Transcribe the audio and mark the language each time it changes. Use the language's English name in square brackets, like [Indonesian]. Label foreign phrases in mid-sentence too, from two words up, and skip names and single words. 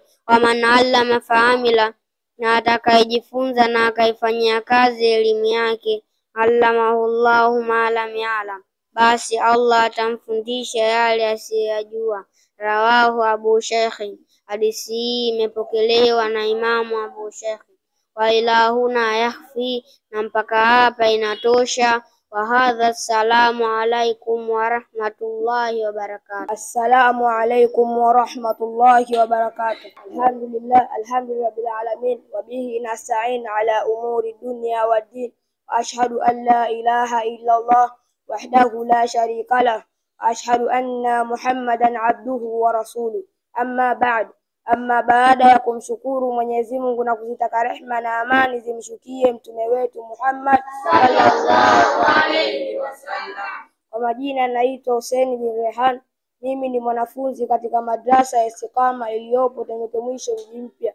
[Arabic] ومن علم فعمل, [Swahili] na atakayejifunza na akaifanyia kazi elimu yake, [Arabic] علمه الله ما لم يعلم, [Swahili] basi Allah atamfundisha yale asiyajua. [Arabic] رواه أبو الشيخ, [Swahili] hadithi hii imepokelewa na Imamu Abu Shaykh. [Arabic] وإلى هنا يكفي, [Swahili] na mpaka hapa inatosha. [Arabic] وهذا، السلام عليكم ورحمة الله وبركاته. السلام عليكم ورحمة الله وبركاته. الحمد لله بالعالمين، وبه نستعين على أمور الدنيا والدين. أشهد أن لا إله إلا الله وحده لا شريك له. أشهد أن محمدا عبده ورسوله. أما بعد, [Swahili] amma baada ya kumshukuru Mwenyezi Mungu na kuzitaka rehema na amani zimshukie mtume wetu Muhammad [Arabic] صلى الله عليه وسلم. [Swahili] Kwa majina naitwa Hussein bin Rehan, mimi ni mwanafunzi katika madrasa ya Istiqama iliyopo Temeke Mwisho, mji mpya.